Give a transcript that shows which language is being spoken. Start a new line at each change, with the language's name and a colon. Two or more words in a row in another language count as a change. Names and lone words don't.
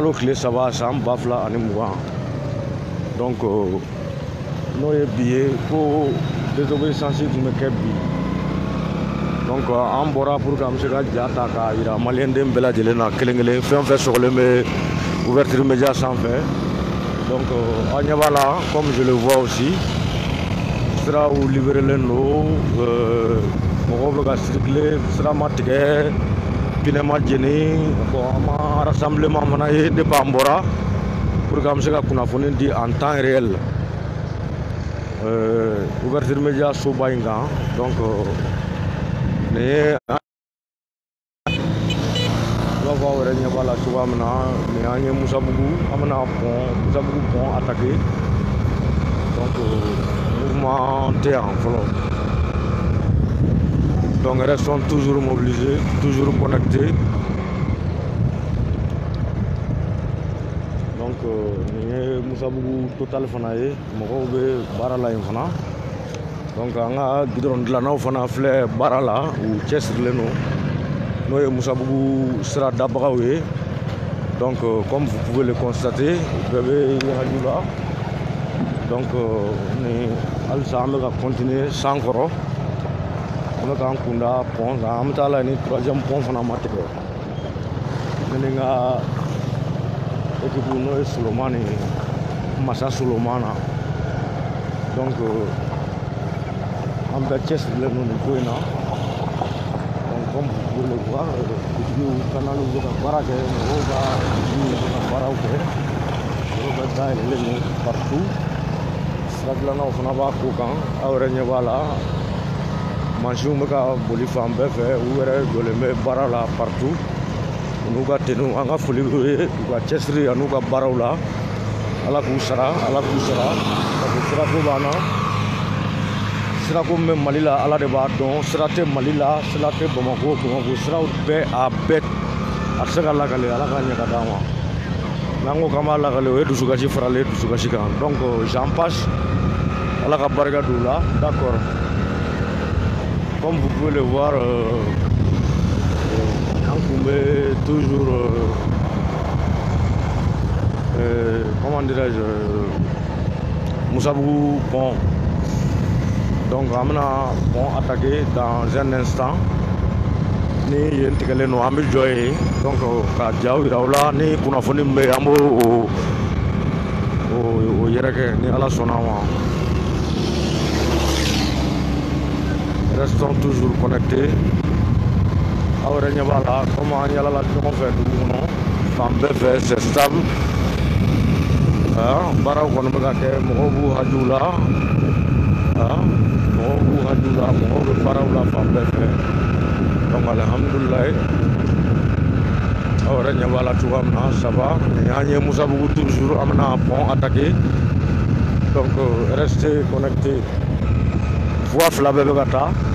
Bambara: kalo tile 3 san 2020 donc n'o ye bi ye ko désobéissance tun bɛ kɛ bi donc an bɔra
French: pour que
Bambara: an bɛ se ka ja ta k'a jira maliyɛnden bɛɛ lajɛlen na kelen-kelen fɛn fɛn sɔgɔlen bɛ
French: ouverture média
Bambara: sanfɛ donc an ɲɛ b'a la
French: comme je le vois aussi
Bambara: siraw libérelen don mɔgɔw bɛ ka circuler sira ma tigɛ pinɛ ma jeni bon an ma rassemblement fana ye depuis an bɔra
French: pour que
Bambara: an bɛ se ka kunnafoni di
French: en temps réel ouverture média
Bambara: soba in kan donc nin ye b'a fɔ aw yɛrɛ ɲɛ b'a la cogoya min na nin an ye Musabugu an bɛna Musabugu
French: pont attaqué
Bambara: donc mouvement tɛ yan fɔlɔ
French: donc restons toujours mobilisés toujours connectés donc
Bambara: nin ye Musabugu total fana ye mɔgɔw bɛ baara la yen fana donc an ka goudron dilannaw fana filɛ baara la u cɛsirilen don n'o ye Musabugu sira dabagaw ye donc
French: comme vous pouvez le constater
Bambara: bɛɛ bɛ ɲagaju la donc ni halisa an bɛ ka continuer san kɔrɔ an bɛ k'an kunda pont kan an bɛ taa la ni 3e pont fana ma tigɛ ne ni n ka équipe n'o ye Solomani Masa Solomana donc an bɛɛ cɛsirilen don nin ko in na
French: comme vous pouvez le voir
Bambara: bitigiw kanaliw bɛ ka baara kɛ mɔgɔw ka bitigiw bɛ ka baaraw kɛ mɔgɔw bɛ dayɛlɛlen don partout sira dilannaw fana b'a ko kan aw yɛrɛ ɲɛ b'a la mansinw bɛ ka boli fan bɛɛ fɛ u yɛrɛ jɔlen bɛ baara la partout u n'u ka tenue an ka foli b'u ye u ka cɛsiri an'u ka baaraw la Ala k'u sara parce que sirako b'an na sirako min bɛ Mali la Ala de b'a dɔn sira tɛ Mali la sira tɛ Bamako siraw bɛɛ a bɛɛ a tɛ se ka lakale Ala ka ɲɛ ka d'an ma n'an ko k'an b'a lakale o ye dusukasi faralen dusukasi kan
French: donc j'en passe
Bambara: Ala ka barika don u la
French: d'accord comme vous pouvez le voir
Bambara: an kun bɛ
French: toujours comment dirais-je
Bambara: Musabugu pont donc an bɛna
French: pont attaquer dans un instant
Bambara: ni yen tigɛlen don an bɛ jɔ yen donc ka jaw yira u la ni kunnafoni min bɛ yen an b'o yɛrɛkɛ ni Ala sɔnna ma
French: restons toujours connectés
Bambara: aw yɛrɛ ɲɛ b'a la comme an yalala ɲɔgɔn fɛ dugu kɔnɔ fan bɛɛ fɛ
French: c'est stable
Bambara: baaraw kɔni bɛ ka kɛ mɔgɔw b'u hajuw la mɔgɔw bɛ baaraw la fan bɛɛ fɛ donc alhamdulilayi aw yɛrɛ ɲɛ b'a la cogoya min na
French: ça va
Bambara: ni an ye Musabugu toujours an bɛna
French: pont attaquer donc restez connectés
Bambara: voie fila bɛɛ bɛ ka taa